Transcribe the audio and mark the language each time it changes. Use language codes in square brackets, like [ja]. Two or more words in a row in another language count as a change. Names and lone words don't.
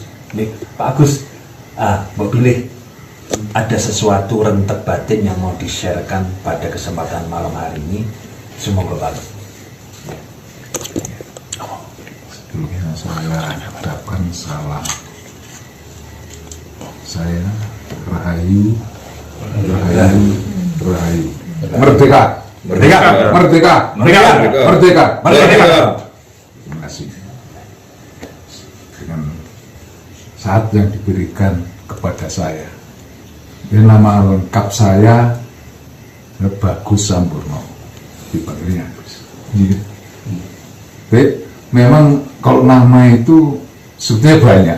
[id] Nih Pak Agus, mau pilih ada sesuatu rentek batin yang mau di-sharekan pada kesempatan malam hari ini. Semoga Pak Agus. Sebelumnya saya ucapkan salam. Saya Rahayu, Rahayu, Rahayu. Merdeka, merdeka, merdeka, merdeka, merdeka, merdeka. Terima kasih. Dengan saat yang diberikan kepada saya, ini nama lengkap saya Bagus Sampurno, dipanggilnya Agus. Jadi memang kalau nama itu sebetulnya banyak.